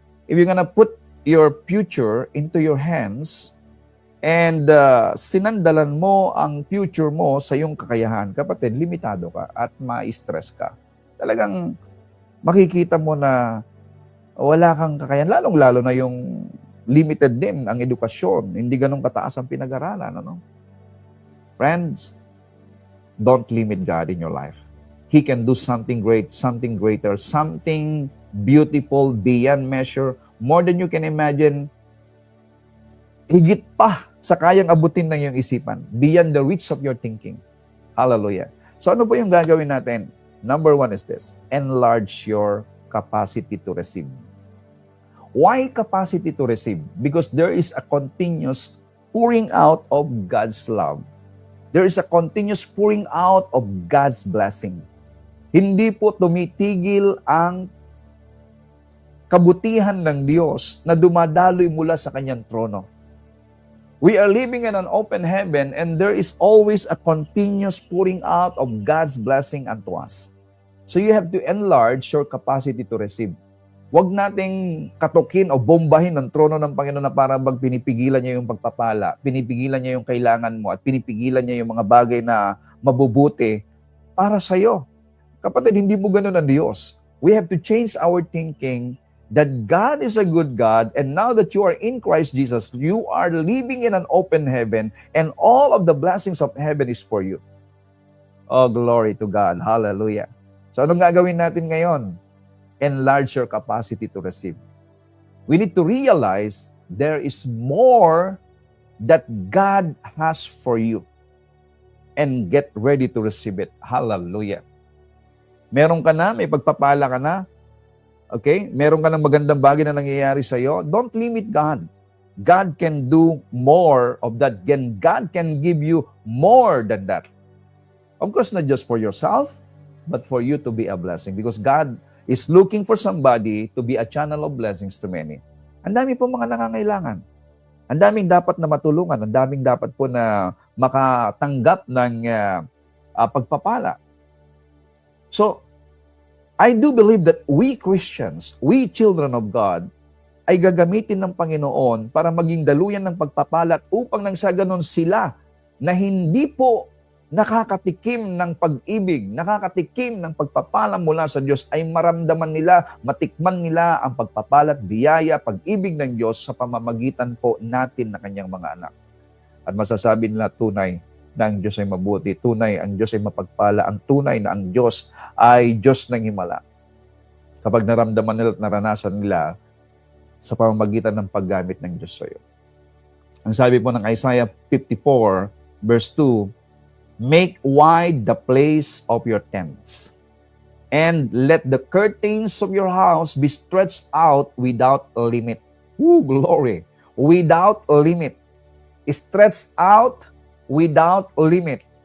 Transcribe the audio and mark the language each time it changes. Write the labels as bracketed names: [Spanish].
[English] If you're gonna put your future into your hands and [Filipino] sinandalan mo ang future mo sa iyong kakayahan, kapatid, limitado ka at ma-stress ka. Talagang makikita mo na wala kang kakayahan, lalong-lalo na yung limited din ang edukasyon, hindi ganun kataas ang pinag-aralan. [English] Friends, don't limit God in your life. He can do something great, something greater, something beautiful, beyond measure, more than you can imagine, [Filipino] higit pa sa kayang abutin ng iyong isipan, [English] beyond the reach of your thinking. Hallelujah. [Filipino] So ano po yung gagawin natin? [English] Number 1 is this, enlarge your capacity to receive. Why capacity to receive? Because there is a continuous pouring out of God's love. There is a continuous pouring out of God's blessing. [Filipino] Hindi po tumitigil ang kabutihan ng Diyos na dumadaloy mula sa kanyang trono. [English] We are living in an open heaven and there is always a continuous pouring out of God's blessing unto us. So you have to enlarge your capacity to receive. [Filipino] Huwag nating katukin o bombahin ang trono ng Panginoon na para pinipigilan niya yung pagpapala, pinipigilan niya yung kailangan mo at pinipigilan niya yung mga bagay na mabubuti para sa iyo. Kapatid, hindi mo ganun ang Diyos. [English] We have to change our thinking that God is a good God, and now that you are in Christ Jesus, you are living in an open heaven, and all of the blessings of heaven is for you. Oh, glory to God. Hallelujah. So, [Filipino] anong gagawin natin ngayon? [English] Enlarge your capacity to receive. We need to realize there is more that God has for you, and get ready to receive it. [Filipino] Hallelujah. Meron ka na, may pagpapala ka na, okay? Meron ka ng magandang bagay na nangyayari sa iyo. [English] Don't limit God. God can do more of that. God can give you more than that. Of course, not just for yourself, but for you to be a blessing. Because God is looking for somebody to be a channel of blessings to many. [Filipino] Ang dami po mga nangangailangan. Ang daming dapat na matulungan. Ang daming dapat po na makatanggap ng pagpapala. [English] So, I do believe that we Christians, we children of God, [Filipino] ay gagamitin ng Panginoon para maging daluyan ng pagpapalat upang nang sa ganon sila na hindi po nakakatikim ng pag-ibig, nakakatikim ng pagpapala mula sa Diyos ay maramdaman nila, matikman nila ang pagpapalat, biyaya, pag-ibig ng Diyos sa pamamagitan po natin na kanyang mga anak. At masasabi nila tunay na ang Diyos ay mabuti, tunay ang Diyos ay mapagpala, ang tunay na ang Diyos ay Diyos ng himala. Kapag naramdaman nila at naranasan nila sa pamamagitan ng paggamit ng Diyos sa iyo. Ang sabi po ng [English] Isaiah 54 verse 2, make wide the place of your tents, and let the curtains of your house be stretched out without limit. Woo, glory! Without limit. Stretched out without limit.